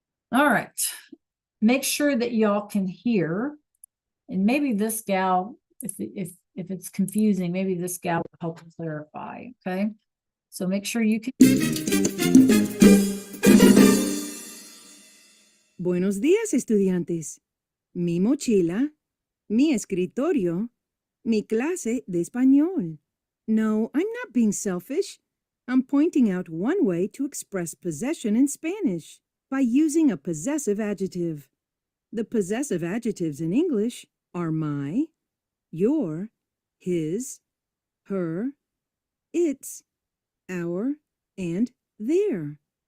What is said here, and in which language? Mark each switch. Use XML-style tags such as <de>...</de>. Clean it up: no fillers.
<en>All right, make sure that y'all can hear, and maybe this gal, if it's confusing, maybe this gal will help clarify. Okay, so make sure you can.</en> <es>Buenos días, estudiantes. Mi mochila, mi escritorio, mi clase de español.</es> <en>No, I'm not being selfish. I'm pointing out one way to express possession in Spanish by using a possessive adjective. The possessive adjectives in English are my, your, his, her, its, our, and their.</en>